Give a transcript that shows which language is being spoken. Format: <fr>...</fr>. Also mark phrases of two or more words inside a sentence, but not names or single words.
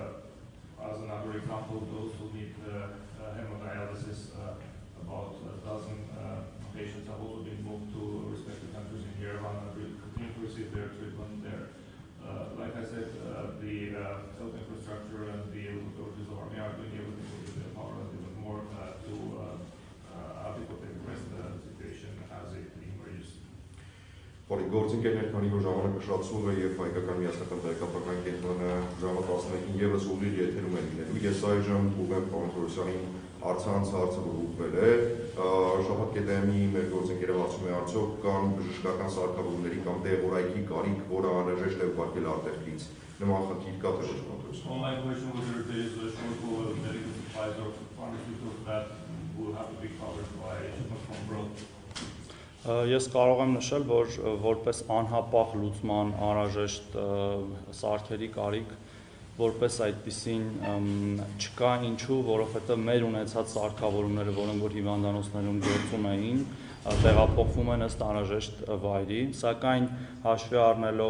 <en>As another example, those who need hemodialysis, about a dozen patients have also been moved to respective countries in Yerevan and will continue to receive their treatment there. Like I said, the health infrastructure and the authorities of Armenia are doing everything within their power and even more to adequately address the situation as it emerges.</en> <hy>Գործընկերներ, քանի որ ժամանակը շատ սուղ է եւ հայկական միասնական տեղեկատվական կենտրոնը ժամը 11-ին եւս ուղիղ եթերում է լինելու, ես այժմ ուղղեմ պարոն Թովմասյանին առցանց հարցը, որ ուղղվել է, շաբաթ կետեմի մեր գործընկերը հարցում է արդյոք կան բժշկական սարքավորումների կամ տեղորայքի կարիք, որը անհրաժեշտ է ուղարկել արտերկրից, նման խնդիր կա թե ոչ կոնտրոլում։</hy> <en>Online question whether there is a shortfall of medical supplies or pharmaceuticals that will have to be covered by shipment from abroad.</en> <hy>Ես կարող եմ նշել, որ որպես անհապաղ լուծման անհրաժեշտ սարքերի կարիք, որպես այդպիսին չկա, ինչու, որովհետև մեր ունեցած սարքավորումները, որոնք որ հիվանդանոցներում գործում էին, տեղափոխվում են ըստ անհրաժեշտ վայրի, սակայն հաշվի առնելով</hy>